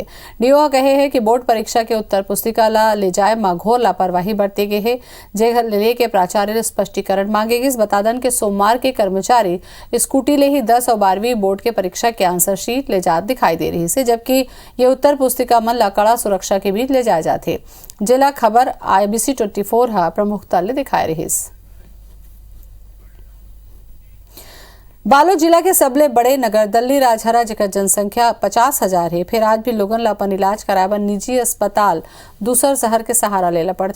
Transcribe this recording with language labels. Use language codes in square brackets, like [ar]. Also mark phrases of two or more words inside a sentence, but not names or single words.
[hne] DO कहे है कि बोर्ड परीक्षा के उत्तर पुस्तिका ला ले जाए में घोर लापरवाही बरते गए है, जे ले के प्राचार्य स्पष्टीकरण मांगेगी। बता दें कि सोमवार के कर्मचारी स्कूटी ले ही 10 और 12वीं बोर्ड के परीक्षा के [en] answer sheet [hne] ले जात दिखाई दे रही है, जबकि ये उत्तर पुस्तिका मन ला कड़ा सुरक्षा के बीच ले जाए जाते। जिला खबर IBC 24 प्रमुखता ले दिखाई रही। बालोद जिला के सबले बड़े नगर दल्ली राजहरा जेकर जनसंख्या 50,000 है। फिर आज भी लोगन ला अपन इलाज कराए बर निजी अस्पताल दूसर शहर के सहारा लेला पड़ते।